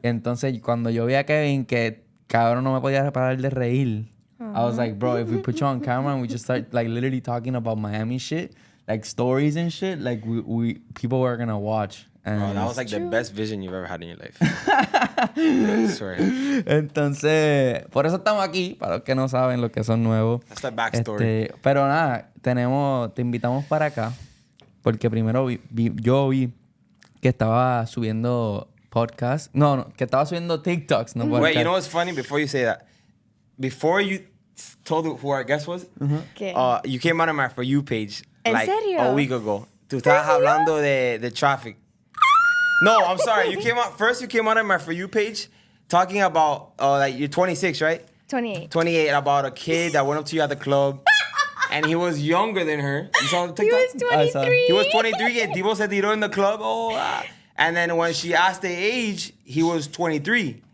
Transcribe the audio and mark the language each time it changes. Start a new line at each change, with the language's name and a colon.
Spanish: Entonces cuando yo vi a Kevin que cabrón no me podía parar de reír,
English: I was like, bro, if we put you on camera and we just start like literally talking about Miami shit, like stories and shit, like we people were gonna watch. And Bro, that was like the best vision you've ever had in your life. I swear.
Spanish: Entonces, por eso estamos aquí, para los que no saben, los que son nuevos.
English: That's the backstory.
Spanish: Pero nada, te invitamos para acá, porque primero yo vi que estaba subiendo podcasts. No, que estaba subiendo TikToks, no podcasts.
English: Wait, you know what's funny? Before you say that, before you told who our guest was,
Spanish: ¿Qué?
English: you came out on my For You page
Spanish: ¿En
English: like
Spanish: serio?
English: a week ago.
Spanish: Tú estabas hablando de traffic.
English: No, I'm sorry. You came out on my For You page talking about like you're 26, right? 28. 28, about a kid that went up to you at the club and he was younger than her. You saw the He TikTok? was I saw. 23. He was 23 and Divo
Spanish: se tiró
English: in the club. And then when she asked the age, he was 23.